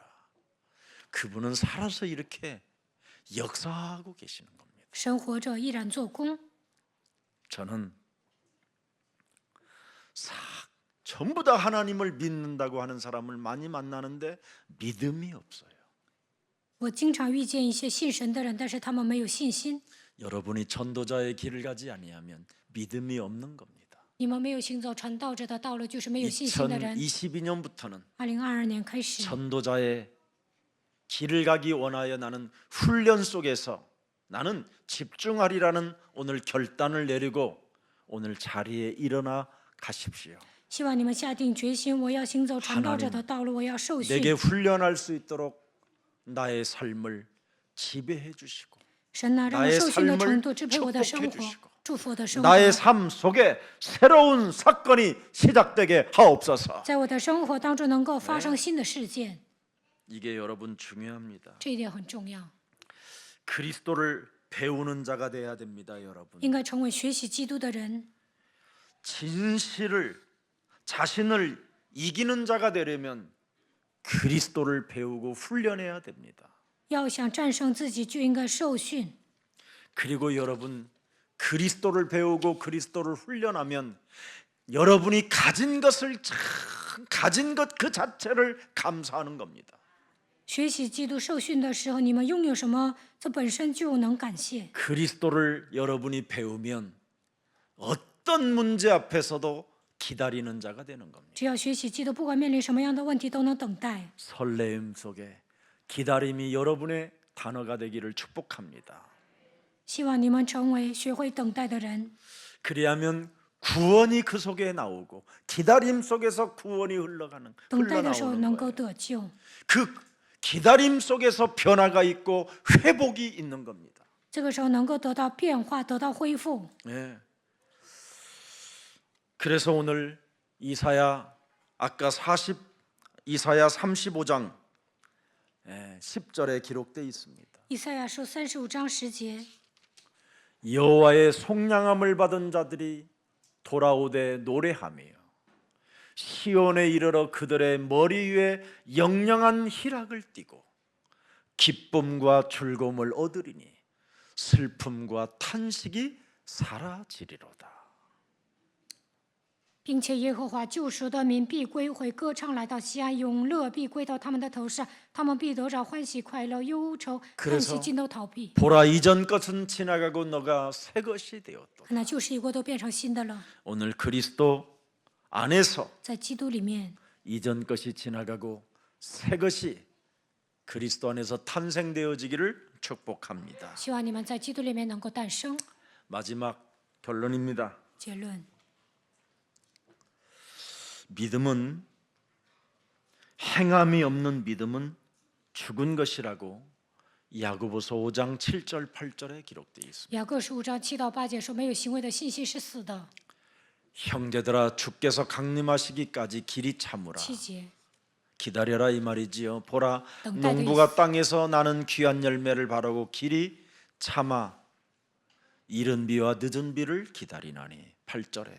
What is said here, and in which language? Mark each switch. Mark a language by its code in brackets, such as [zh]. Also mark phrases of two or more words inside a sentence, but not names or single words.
[ko] 그분은 살아서 이렇게 역사하고 계시는 겁니다. [zh] 神活着依然做工。 [ko] 저는 전부 다 하나님을 믿는다고 하는 사람을 많이 만나는데 믿음이 없어요. [zh] 我经常遇见一些信神的人，但是他们没有信心。 [ko] 여러분이 전도자의 길을 가지 아니하면 믿음이 없는 겁니다. [zh] 你们没有行走传道者的道路，就是没有信心的人。 [ko] 2022년부터는 [zh] 2022年开始， [ko] 전도자의 길을 가기 원하여 나는 훈련 속에서 나는 집중하리라는 오늘 결단을 내리고 오늘 자리에 일어나 가십시오. [zh] 希望你们下定决心，我要行走传道者的道路，我要受训。 [ko] 내게 훈련할 수 있도록 나의 삶을 지배해 주시고 [zh] 神呢，让我 [ko] 나의 [zh] 受训的 [ko] 삶을 [zh] 程度支配我的 [ko] 축복해 [zh] 生 [ko] 주시고 [zh] 活，祝福我的生活。 [ko] 나의 삶 속에 새로운 사건이 시작되게 하옵소서. [zh] 在我的生活当中能够发生新的事件， [ko] 이게 여러분 중요합니다. [zh] 这一点很重要。 [ko] 그리스도를 배우는 자가 돼야 됩니다, 여러분. [zh] 应该成为学习基督的人， [ko] 진실을 자신을 이기는 자가 되려면 그리스도를 배우고 훈련해야 됩니다. [zh] 要想战胜自己，就应该受训。 [ko] 그리고 여러분 그리스도를 배우고 그리스도를 훈련하면 여러분이 가진 것을 가진 것 그 자체를 감사하는 겁니다. [zh] 学习基督受训的时候，你们拥有什么，这本身就能感谢。 [ko] 그리스도를 여러분이 배우면 어떤 문제 앞에서도 기다리는 자가 되는 겁니다. [zh] 只要学习基督，不管面临什么样的问题，都能等待。 [ko] 설레임 속에 기다림이 여러분의 단어가 되기를 축복합니다. [zh] 希望你们成为学会等待的人， [ko] 그리하면 구원이 그 속에 나오고 기다림 속에서 구원이 [zh] 等待的时候 [ko] 흘러나오는 [zh] 能够 [ko] 거예요. [zh] 得救。 [ko] 그 기다림 속에서 변화가 있고 회복이 있는 겁니다. [zh] 这个时候能够得到变化，得到恢复。 [ko] 네. 그래서 오늘 이사야 35장 10절에 기록되어 있습니다. [zh] 以赛亚书35章10节， [ko] 여호와의 속량함을 받은 자들이 돌아오되 노래하며 시온에 이르러 그들의 머리 위에 영영한 희락을 띠고 기쁨과 즐거움을 얻으리니 슬픔과 탄식이 사라지리로다. [zh] 并且耶和华救赎的民必归回，歌唱来到西安，永乐必归到他们的头上，他们必得着欢喜快乐，忧愁叹息尽都逃避。 [ko] 보라 이전 것은 지나가고 너가 새 것이 되었다. [zh] 那旧事已过，都变成新的了。 [ko] 오늘 그리스도 안에서 [zh] 在基督里面， [ko] 이전 것이 지나가고 새 것이 그리스도 안에서 탄생되어지기를 축복합니다. [zh] 希望你们在基督里面能够诞生。 [ko] 마지막 결론입니다. [zh] 结论： [ko] 믿음은 행함이 없는 믿음은 죽은 것이라고 야고보서 5장 7절 8절에 기록되어 있습니다. [zh] 雅各书5章7到8节说，没有行为的信心是死的。 [ko] 형제들아 주께서 강림하시기까지 길이 참으라. [zh] 7节， [ko] 기다려라 이 말이지요. 보라 [zh] 等待的 [ko] 농부가 땅에서 나는 귀한 열매를 바라고 길이 참아 이른 비와 늦은 비를 기다리나니. 8절에